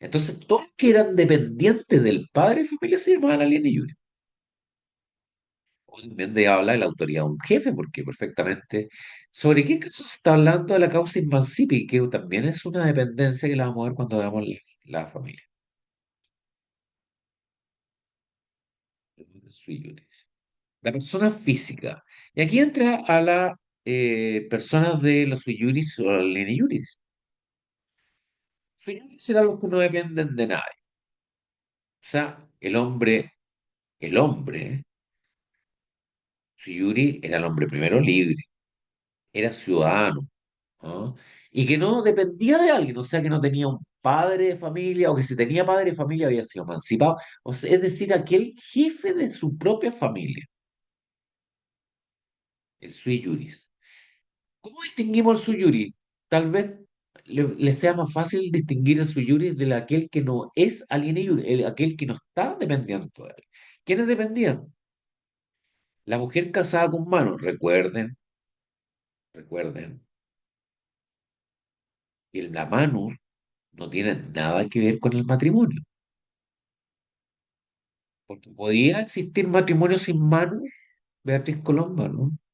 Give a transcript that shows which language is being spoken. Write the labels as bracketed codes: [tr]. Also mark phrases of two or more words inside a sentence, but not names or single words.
[es] Entonces, todos que eran dependientes del padre de familia se llamaban alien y yuri. O también de hablar de la autoridad de un jefe, porque perfectamente. ¿Sobre qué caso se está hablando de la causa Inmancipi? Que también es una dependencia que la vamos a ver cuando veamos la familia. [la] Sui juris. [es] La persona física. Y aquí entra a las personas de los [la] sui juris [es] o los [la] leni juris. Sui juris [es] serán los que no dependen de nadie. O sea, el hombre, [la] sui juris [es] era el hombre primero libre, era ciudadano, ¿no? Y que no dependía de alguien, o sea, que no tenía un padre de familia, o que si tenía padre de familia había sido emancipado, o sea, es decir, aquel jefe de su propia familia, el [la] sui juris. [es] ¿Cómo distinguimos el [la] sui juris? [es] Tal vez le sea más fácil distinguir el [la] sui juris [es] de aquel que no es [la] aliene juris, [es] aquel que no está dependiendo de él. ¿Quiénes dependían? La mujer casada con manos, recuerden, que la manus no tiene nada que ver con el matrimonio, porque podía existir matrimonio sin manus, Beatriz Colomba, ¿no?